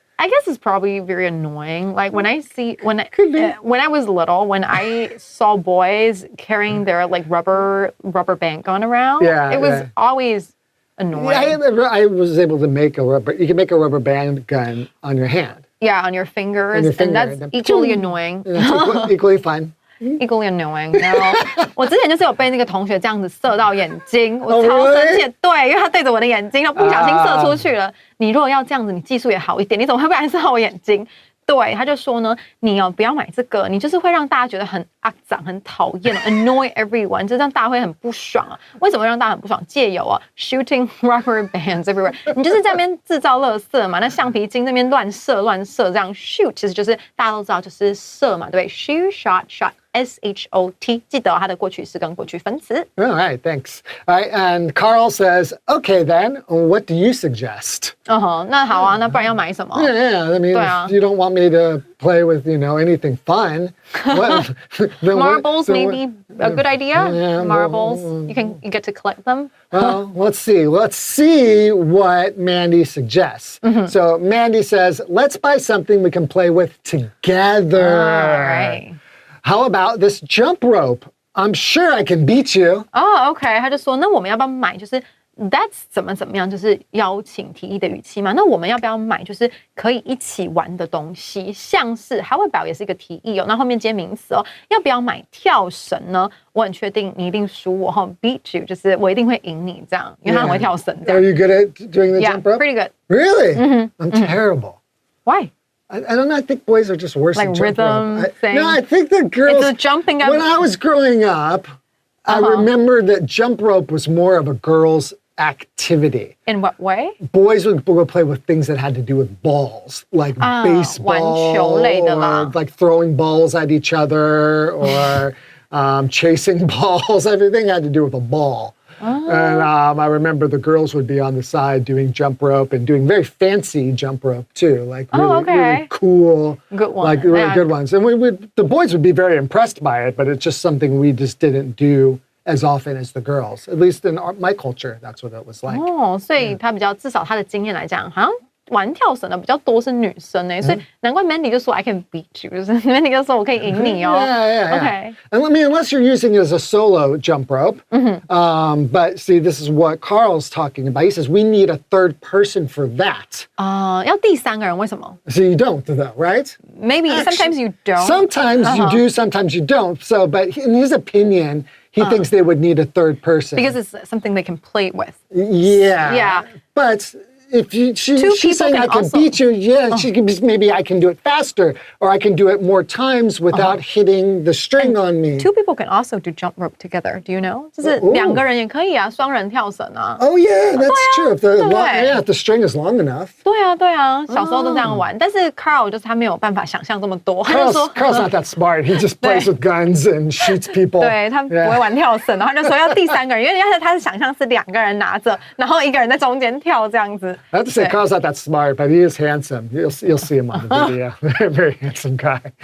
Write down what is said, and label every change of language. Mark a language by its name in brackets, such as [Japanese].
[English] I guess it's probably very annoying. Like when I was little, when I saw boys carrying their like rubber band gun around, it was always annoying. I was able to make you can make a rubber band gun on your hand. Yeah, on your fingers, On your finger, and and then that's equally annoying. It's equally fun. Equally annoying. [Chinese] 然后我之前就是有被那个同学这样子射到眼睛，我超 [English] really？ [Chinese] 生气。对，因为他对着我的眼睛，然后不小心射出去了。你如果要这样子，你技术也好一点，你怎么会不然射到我眼睛？对，他就说呢，你不要买这个，你就是会让大家觉得很肮脏、很讨厌 ， [English] annoy everyone， [Chinese] 就让大家会很不爽啊。为什么让大家很不爽？借由 [English] shooting rubber bands everywhere， [Chinese] 你就是在那边制造垃圾嘛。那橡皮筋那边乱射，这样 shoot 其实就是大家都知道就是射嘛，对不对 ？shoot shot。 SHOT， 记得它的过去式跟过去分词。 [English] All right, thanks. All right, and Carl says, okay then, what do you suggest? [Chinese] 那好啊，那不然要买什么？ [English] Yeah, I mean, if you don't want me to play with, anything fun, then Marbles maybe a good idea. Yeah, Marbles, you get to collect them. Well, let's see. Let's see what Mandy suggests. So Mandy says, let's buy something we can play with together. All right. How about this jump rope? I'm sure I can beat you. [Chinese] OK， 他就说，那我们要不要买？就是 that's 怎么样，就是邀请提议的语气嘛。那我们要不要买？就是可以一起玩的东西，像是 how about 也是一个提议哦。那后面接名词哦，要不要买跳绳呢？我很确定你一定输我 [English] beat you， [Chinese] 就是我一定会赢你这样，因为他很会跳绳。 [English] Are you good at doing the jump rope? Pretty good. Really? I'm terrible. Why? I don't know. I think boys are just worse Like at jump rhythm rope. thing? No, I think the girls. It's a jumping up. When I was growing up, I remember that jump rope was more of a girls' activity. In what way? Boys would play with things that had to do with balls, like baseball, [Chinese] 玩球类的啦。 [English] or like throwing balls at each other, or chasing balls. Everything had to do with a ball. And I remember the girls would be on the side doing jump rope and doing very fancy jump rope too, like really cool, good ones, like really good ones. And the boys would be very impressed by it, but it's just something we just didn't do as often as the girls. At least in my culture, that's what it was like. [Chinese] 所以他至少他的经验来讲，好像玩跳绳的比较多是女生所以难怪 Mandy 就说 [English] I can beat you， [Chinese] 就是 Mandy 就说我可以赢你哦。 [English] Yeah. Okay. And I mean, unless you're using it as a solo jump rope. But see, this is what Carl's talking about. He says we need a third person for that. [Chinese] 要第三个人，为什么 [English] So you don't, though, right? ？Maybe sometimes you don't. Sometimes you do, sometimes you don't. So, but in his opinion, he thinks they would need a third person. Because it's something they can play with. Yeah. But if she's saying I can beat you, she could be, maybe I can do it faster, or I can do it more times without hitting the string on me. Two people can also do jump rope together. Do you know? [Chinese] 就是两个人也可以啊，双人跳绳啊。 [English] Oh yeah, that's true. Yeah. If the string is long enough. [Chinese] 对啊，小时候都这样玩。但是 Carl 就是他没有办法想象这么多，他就说 [English] Carl's not that smart. He just plays with guns and shoots people. [Chinese] 对他不会玩跳绳，然后他就说要第三个人，因为他的想象是两个人拿着，然后一个人在中间跳这样子。 [English] I have to say, Carl's not that smart, but he is handsome. You'll see him on the video. Very handsome guy.